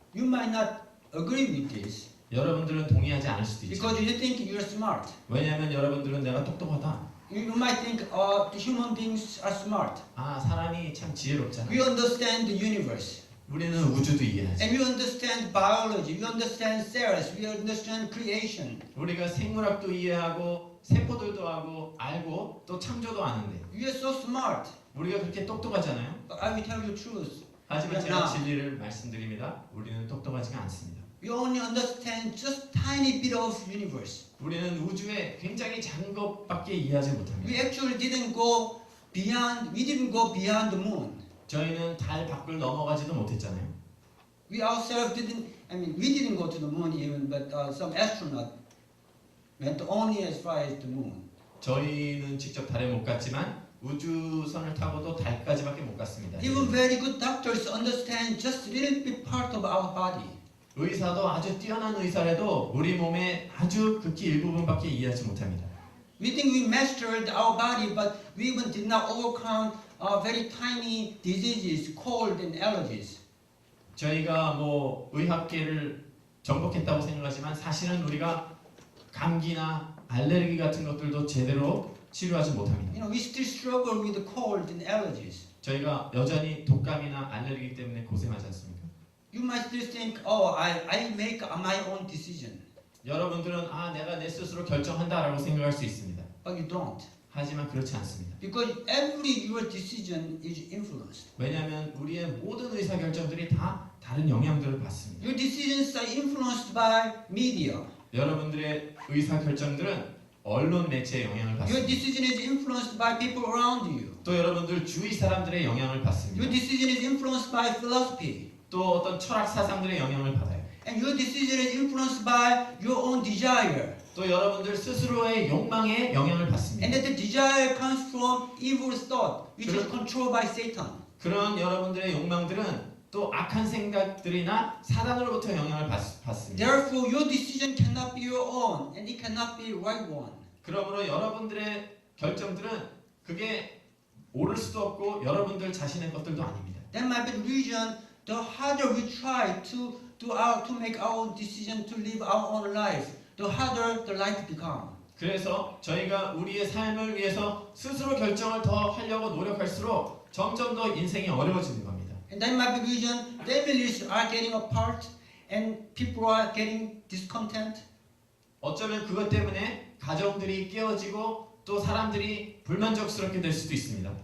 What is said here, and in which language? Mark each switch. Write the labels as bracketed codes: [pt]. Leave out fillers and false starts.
[en] You might not agree with this [ko] 여러분들은 동의하지 않을 수도 있죠. [en] because you think you're smart. [ko] 왜냐하면 여러분들은 내가 똑똑하다. [en] You might think the human beings are smart. [ko] 아, 사람이 참 지혜롭잖아. [en] We understand the universe. [ko] 우리는 우주도 이해하지. [en] And we understand biology, we understand cells, we understand creation. [ko] 우리가 생물학도 이해하고 세포들도 하고 알고 또 창조도 아는데 [en] We are so smart. [ko] 우리가 그렇게 똑똑하잖아요. [en] But I will tell you the truth. [ko] 하지만 [en] We are [ko] 제가 [en] not. [ko] 진리를 말씀드립니다. 우리는 똑똑하지가 않습니다. [en] We only understand just tiny bit of universe. [ko] 우리는 우주의 굉장히 작은 것밖에 이해하지 [en] We [ko] 못합니다. [en] actually didn't go beyond the moon. [ko] 저희는 달 밖을 넘어가지도 못했잖아요. [en] We ourselves we didn't go to the moon even, but some astronaut went only as far as the moon. [ko] 저희는 직접 달에 못 갔지만 우주선을 타고도 달까지밖에 못 갔습니다. [en] Even very good doctors understand just a little bit part of our body. [ko] 의사도 아주 뛰어난 의사라도 우리 몸의 아주 극히 일부분밖에 이해하지 못합니다. [en] We think we mastered our body, but we even did not overcome very tiny diseases, cold and allergies. [ko] 저희가 뭐 의학계를 정복했다고 생각하지만 사실은 우리가 감기나 알레르기 같은 것들도 제대로 치료하지 못합니다. [en] We still struggle with cold and allergies. [ko] 저희가 여전히 독감이나 알레르기 때문에 고생하지 않습니까? [en] You might still think, oh, I make my own decision. [ko] 여러분들은 내가 내 스스로 결정한다라고 생각할 수 있습니다. [en] But you don't. [ko] 하지만 그렇지 않습니다. [en] Because every your decision is influenced. [ko] 왜냐하면 우리의 모든 의사결정들이 다 다른 영향들을 받습니다. [en] Your decisions are influenced by media. [ko] 여러분들의 의사결정들은 언론 매체의 영향을 [en] Your [ko] 받습니다. [en] decision is influenced by people around you. [ko] 또 여러분들 주위 사람들의 영향을 받습니다. [en] Your decision is influenced by philosophy. [ko] 또 어떤 철학 사상들의 영향을 받아요. [en] And your decision is influenced by your own desire. [ko] 또 여러분들 스스로의 욕망에 영향을 받습니다. [en] And that the desire comes from evil thought, which is controlled by Satan. [ko] 그런 여러분들의 욕망들은 또 악한 생각들이나 사단으로부터 영향을 받습니다. [en] Therefore, your decision cannot be your own, and it cannot be right one. [ko] 그러므로 여러분들의 결정들은 그게 옳을 수도 없고 여러분들 자신의 것들도 아닙니다. [en] That might be the reason. The harder we try to make our own decision to live our own life, the harder the life become. [ko] 그래서 저희가 우리의 삶을 위해서 스스로 결정을 더 하려고 노력할수록 점점 더 인생이 어려워지는 겁니다. [en] And that might be the reason families are getting apart and people are getting discontent. [ko] 어쩌면 그것 때문에 가정들이 깨어지고 또 사람들이 불만족스럽게 될 수도 있습니다.